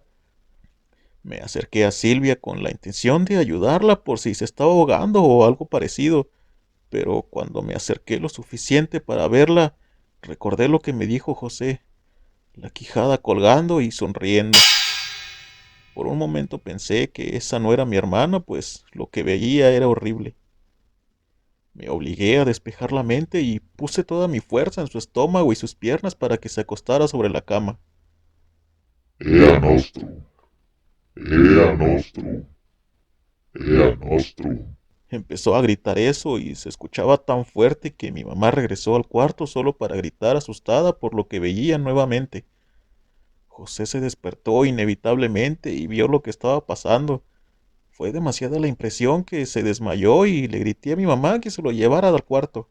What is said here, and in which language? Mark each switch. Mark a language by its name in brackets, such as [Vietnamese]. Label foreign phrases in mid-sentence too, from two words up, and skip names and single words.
[Spanish] Me acerqué a Silvia con la intención de ayudarla por si se estaba ahogando o algo parecido, pero cuando me acerqué lo suficiente para verla, recordé lo que me dijo José, la quijada colgando y sonriendo. Por un momento pensé que esa no era mi hermana, pues lo que veía era horrible. Me obligué a despejar la mente y puse toda mi fuerza en su estómago y sus piernas para que se acostara sobre la cama. [Latin] Ea nostrum, ea nostrum, ea nostrum. [Spanish] Empezó a gritar eso y se escuchaba tan fuerte que mi mamá regresó al cuarto solo para gritar asustada por lo que veía nuevamente. José se despertó inevitablemente y vio lo que estaba pasando. Fue demasiada la impresión que se desmayó y le grité a mi mamá que se lo llevara al cuarto.